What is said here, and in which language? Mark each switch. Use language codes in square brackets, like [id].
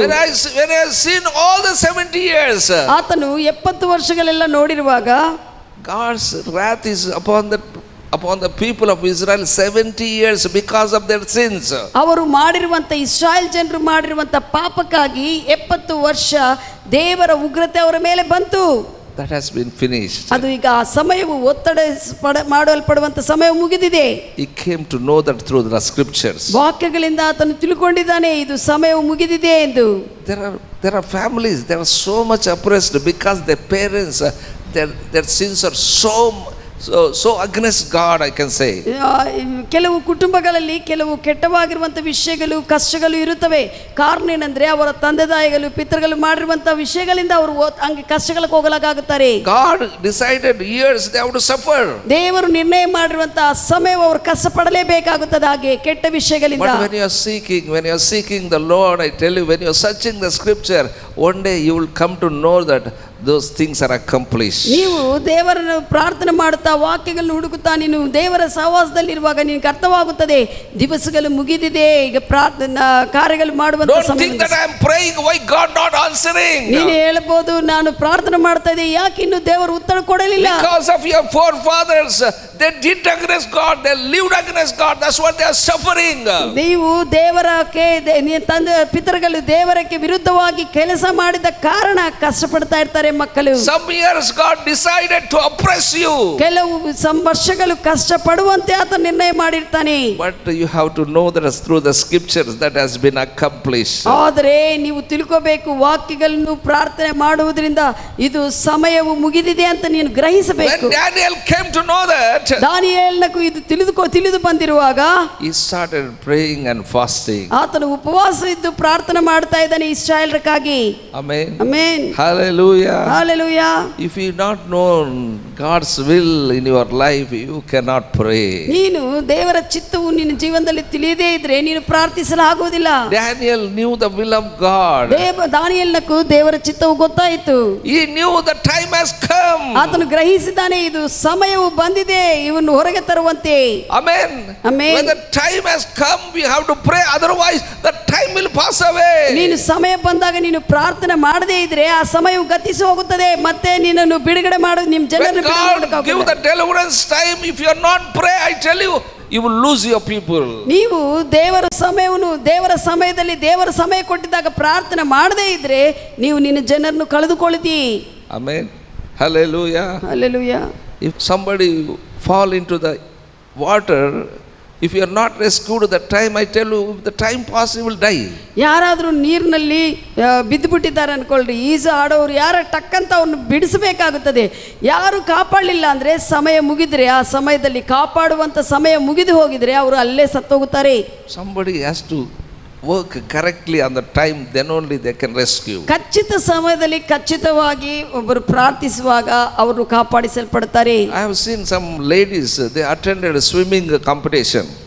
[en] When I have seen all the 70 years, [kn] ಆತನು 70 ವರ್ಷಗಳೆಲ್ಲ ನೋಡಿರುವಾಗ [en] God's wrath is upon the people of Israel 70 years because of their sins. [kn] ಅವರು ಮಾಡಿರುವಂತ ಇಸ್ರಾಯೇಲ್ ಜನರು ಮಾಡಿರುವಂತ ಪಾಪಕ್ಕಾಗಿ 70 ವರ್ಷ ದೇವರ ಉಗ್ರತೆ ಅವರ ಮೇಲೆ ಬಂತು. [en] That has been finished. [kn] ಅದು ಈಗ ಆ ಸಮಯವು ಒತ್ತಡ ಮಾಡಲ್ಪಡುವಂತ ಸಮಯ ಮುಗಿದಿದೆ. [en] He came to know that through the scriptures. [kn] ವಾಕ್ಯಗಳಿಂದ ಆತನು ತಿಳ್ಕೊಂಡಿದ್ದಾನೆ ಇದು ಸಮಯವು ಮುಗಿದಿದೆ ಎಂದು. [en] There are families, they are so much oppressed because their parents, their sins are so against God, I can say. [kn] ಕೆಲವು ಕುಟುಂಬಗಳಲ್ಲಿ ಕೆಲವು ಕೆಟ್ಟವಾಗಿರುವಂಥ ವಿಷಯಗಳು ಕಷ್ಟಗಳು ಇರುತ್ತವೆ. ಕಾರಣ ಏನಂದ್ರೆ ಅವರ ತಂದೆ ತಾಯಿಗಳು ಪಿತೃಗಳು ಮಾಡಿರುವಂಥ ವಿಷಯಗಳಿಂದ ಅವರು ಹಂಗೆ ಕಷ್ಟಗಳಿಗೆ ಹೋಗಲಾಗುತ್ತಾರೆ. [en] God decided years they have to suffer. [kn] ದೇವರು ನಿರ್ಣಯ ಮಾಡಿರುವಂಥ ಸಮಯ ಅವರು ಕಷ್ಟಪಡಲೇಬೇಕಾಗುತ್ತದೆ ಹಾಗೆ ಕೆಟ್ಟ ವಿಷಯಗಳಿಂದ. [en] But when you are seeking the Lord, I tell you, when you are searching the scripture, one day you will come to know that those things are accomplished. [kn] ನೀವು ದೇವರನ್ನು ಪ್ರಾರ್ಥನೆ ಮಾಡುತ್ತಾ ವಾಕ್ಯಗಳನ್ನು ಹುಡುಕುತ್ತಾ ನೀನು ದೇವರ ಸಹವಾಸದಲ್ಲಿರುವಾಗ ನಿನಗೆ ಅರ್ಥವಾಗುತ್ತದೆ ದಿವಸಗಳು ಮುಗಿದಿದೆ, ಈಗ ಪ್ರಾರ್ಥನಾ ಕಾರ್ಯಗಳು ಮಾಡುವಂತ ಸಮಯ. [en] Don't think that I am praying, why God not answering? [kn] ನೀನು ಹೇಳಬಹುದು ನಾನು ಪ್ರಾರ್ಥನೆ ಮಾಡ್ತಾ ಇದ್ದೆ ಯಾಕೆ ಇನ್ನು ದೇವರು ಉತ್ತರ ಕೊಡಲಿಲ್ಲ. [en] Because of your forefathers, they did against God, they lived against God, that's what they are suffering. [kn] ನೀವು ದೇವರಕ್ಕೆ ತಂದೆ ಪಿತೃಗಳು ದೇವರಕ್ಕೆ ವಿರುದ್ಧವಾಗಿ ಕೆಲಸ ಮಾಡಿದ ಕಾರಣ ಕಷ್ಟಪಡ್ತಾ ಇರ್ತಾರೆ ಮಕ್ಕಳು. [en] Some years God decided to oppress you. [kn] ಕೆಲವು ವರ್ಷಗಳು ಕಷ್ಟ ಪಡುವಂತೆ ಆತ ನಿರ್ಣಯ ಮಾಡಿರ್ತಾನೆ. [en] But you have to know that through the scriptures that has been accomplished. [kn] ಆದರೆ ನೀವು ತಿಳ್ಕೋಬೇಕು ವಾಕ್ಯಗಳನ್ನು ಪ್ರಾರ್ಥನೆ ಮಾಡುವುದರಿಂದ ಇದು ಸಮಯವು ಮುಗಿದಿದೆ ಅಂತ ನೀನು ಗ್ರಹಿಸಬೇಕು. [en] When Daniel came to know that, [kn] ದಾನಿಯೇಲನಿಗೂ ಇದು ತಿಳಿದು ಬಂದಿರುವಾಗ [en] he started praying and fasting. [kn] ಆತನು ಉಪವಾಸ ಇದ್ದು ಪ್ರಾರ್ಥನೆ ಮಾಡ್ತಾ ಇದ್ದಾನೆ ಇಸ್ರಾಯೇಲ್ರಿಗಾಗಿ. [en] Amen. [kn] Amen. [en] Hallelujah. Hallelujah. If you not known God's will in your life, you cannot pray. [kn] ನೀನು ದೇವರ ಚಿತ್ತವು ನಿನ್ನ ಜೀವನದಲ್ಲಿ ತಿಳಿಯದೇ ಇದ್ರೆ ನೀನು ಪ್ರಾರ್ಥಿಸಲಾಗುವುದಿಲ್ಲ. [en] Daniel knew the will of God. [kn] ದಾನಿಯೇಲನಕ್ಕೂ ದೇವರ ಚಿತ್ತವು ಗೊತ್ತಾಯಿತು. [en] He knew the time has come. [kn] ಆತನು ಗ್ರಹಿಸಿದ್ದಾನೆ, ಇದು ಸಮಯವು ಬಂದಿದೆ ಇವನ್ನು ಹೊರಗೆ ತರುವಂತೆ. [en] Amen. Amen. When the time has come, we have to pray, otherwise the time will pass away. [kn] ನೀನು ಸಮಯ ಬಂದಾಗ ನೀನು ಪ್ರಾರ್ಥನೆ ಮಾಡದೇ ಇದ್ರೆ ಆ ಸಮಯವು ಗತಿಸಿ ಹೋಗುತ್ತದೆ, ಮತ್ತೆ ನಿನ್ನನ್ನು ಬಿಡುಗಡೆ ಮಾಡು, ನಿಮ್ಮ ಜನರನ್ನು [en] When God give the deliverance time, if you are not pray, I tell you, you will lose your people. [kn] ನೀವು ದೇವರ ಸಮಯದಲ್ಲಿ ದೇವರ ಸಮಯ ಕೊಟ್ಟಿದ್ದಾಗ ಪ್ರಾರ್ಥನೆ ಮಾಡದೇ ಇದ್ರೆ ನೀವು ನಿನ್ನ ಜನರನ್ನು ಕಳೆದುಕೊಳ್ಳುತ್ತೀ. [en] Amen. Hallelujah. [kn] Hallelujah. [en] If somebody fall into the water, if you are not rescued at the time, I tell you, if the time pass, you will die. [kn] ಯಾರಾದರೂ ನೀರಿನಲ್ಲಿ ಬಿದ್ದುಬಿಟ್ಟಿದ್ದಾರೆ ಅನ್ಕೊಳ್ರಿ, ಈಜು ಆಡೋರು ಯಾರ ಟಕ್ಕಂತ ಅವ್ರನ್ನ ಬಿಡಿಸಬೇಕಾಗುತ್ತದೆ. ಯಾರು ಕಾಪಾಡಲಿಲ್ಲ ಅಂದರೆ ಸಮಯ ಮುಗಿದ್ರೆ, ಆ ಸಮಯದಲ್ಲಿ ಕಾಪಾಡುವಂಥ ಸಮಯ ಮುಗಿದು ಹೋಗಿದ್ರೆ ಅವರು ಅಲ್ಲೇ ಸತ್ತೋಗುತ್ತಾರೆ. [en] Somebody has to work correctly on the time, then only they can rescue. [kn] ಖಚಿತ ಸಮಯದಲ್ಲಿ ಖಚಿತವಾಗಿ ಒಬ್ಬರು ಪ್ರಾರ್ಥಿಸುವಾಗ ಅವರು ಕಾಪಾಡಿಸಲ್ಪಡ್ತಾರೆ. [en] I have seen some ladies, they attended a swimming competition.